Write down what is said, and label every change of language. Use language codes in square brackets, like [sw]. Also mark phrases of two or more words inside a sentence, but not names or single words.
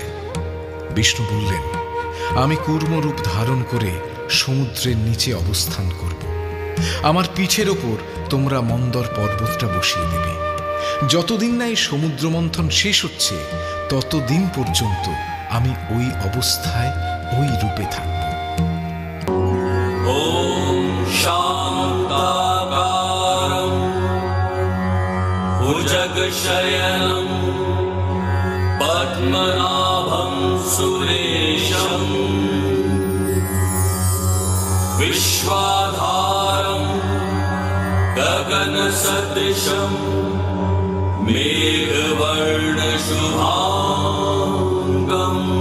[bn] বিষ্ণু বললেন, আমি কূর্মরূপ ধারণ করে সমুদ্রের নিচে অবস্থান করব। আমার পিঠের ওপর তোমরা মন্দর পর্বতটা বসিয়ে দেবে। যতদিন না এই সমুদ্র মন্থন শেষ হচ্ছে ততদিন পর্যন্ত আমি ওই অবস্থায় ওই রূপে থাকব। [sa] ॐ शान्ताकारं भुजगशयनं पद्मनाभं सुरेशं विश्वाधारं गगनसदृशं मेघवर्णशुभाङ्गम्।